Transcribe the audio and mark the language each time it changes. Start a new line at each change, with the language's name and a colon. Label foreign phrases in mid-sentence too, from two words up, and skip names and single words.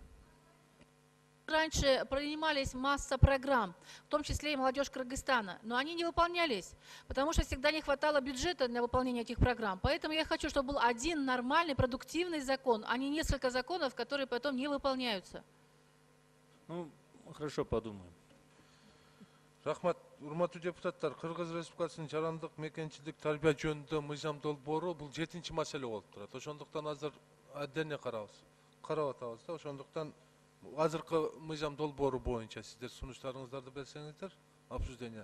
Russian: Раньше принимались масса программ, в том числе и молодежь Кыргызстана, но они не выполнялись, потому что всегда не хватало бюджета для выполнения этих программ. Поэтому я хочу, чтобы был один нормальный, продуктивный закон, а не несколько законов, которые потом не выполняются. Ну, хорошо, подумаем.
Kyrgyz: Рахмат, урматтуу депутаттар, Кыргыз Республикасынын жарандык мекенчилик тарбия жөнүндө мыйзам долбоору бул 7-чи маселе болуп турат. Ошондуктан азыр отдельно карап атабыз да. Ошондуктан азыркы мыйзам долбоору боюнча сиздер сунуштарыңыздарды берсеңиздер, обсуждение.